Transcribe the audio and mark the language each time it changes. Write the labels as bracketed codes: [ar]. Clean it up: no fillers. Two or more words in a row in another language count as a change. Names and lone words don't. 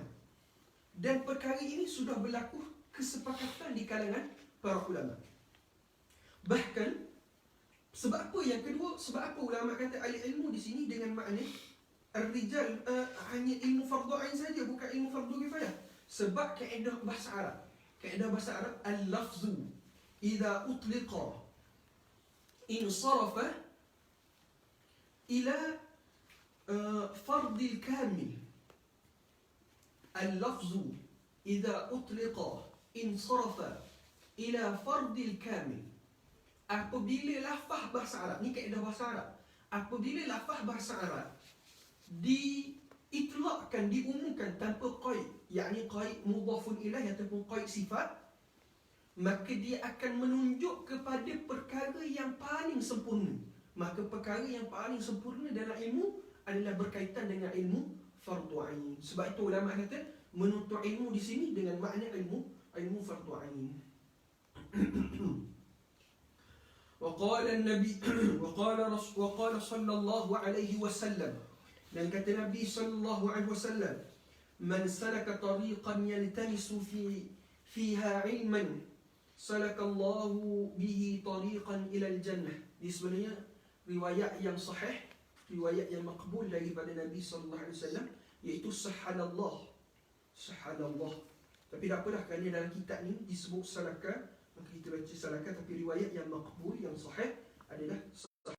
[ms] Dan perkara ini sudah berlaku kesepakatan di kalangan para ulama. Bahkan sebab apa yang kedua, sebab apa ulama kata al-ilmu di sini dengan makna ar-rijal hanya ilmu fardu ain saja, bukan ilmu fardu kifayah. Sebab kaedah bahasa Arab, kaedah bahasa Arab, [ar] اللفظ إذا أطلق انصرف إلى الفرد الكامل. اللفظ إذا أطلق انصرف إلى الفرد الكامل. [ms] Apabila lafaz bahasa Arab, ni kaedah bahasa Arab, apabila lafaz bahasa Arab diitlaqkan, diumumkan tanpa qaid, yakni qaid [ar] مضاف إليه [ms] ataupun qaid sifat, maka dia akan menunjuk kepada perkara yang paling sempurna. Maka perkara yang paling sempurna dalam ilmu adalah berkaitan dengan ilmu fardu ain. Sebab itu ulama kata menuntut ilmu di sini dengan makna ilmu fardu ain. [ar] وقال النبي وقال صلى الله عليه وسلم, [ms] dan kata Nabi [ar] صلى الله عليه وسلم, من سلك طريقا يلتمس فيها علما سلك الله به طريقا إلى الجنة. [ms] Ini sebenarnya riwayat yang sahih, riwayat yang makbul daripada Nabi [ar] صلى الله عليه وسلم, [ms] iaitu sahalallah. Tapi tak apalah, kerana dalam kitab ni disebut salaka, maka kita baca salaka, tapi riwayat yang makbul, yang sahih adalah sahih.